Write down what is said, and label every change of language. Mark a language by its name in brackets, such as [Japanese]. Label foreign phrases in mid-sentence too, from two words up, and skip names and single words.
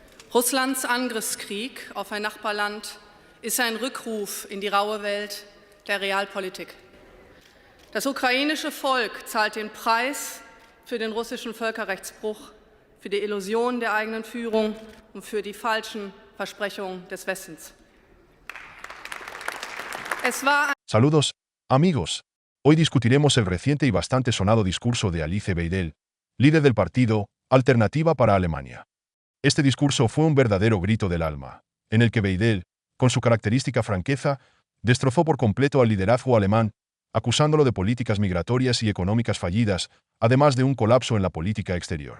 [German] Russlands Angriffskrieg auf ein Nachbarland ist ein Rückruf in die raue Welt der Realpolitik. Das ukrainische Volk zahlt den Preis für den russischen Völkerrechtsbruch, für die Illusion der eigenen Führung und für die falschen Versprechungen des Westens. [Spanish] Saludos, amigos. Hoy discutiremos el reciente y bastante sonado discurso de Alice Weidel, líder del partido Alternativa para Alemania. Este discurso fue un verdadero grito del alma, en el que Weidel, con su característica franqueza, destrozó por completo al liderazgo alemán, acusándolo de políticas migratorias y económicas fallidas, además de un colapso en la política exterior.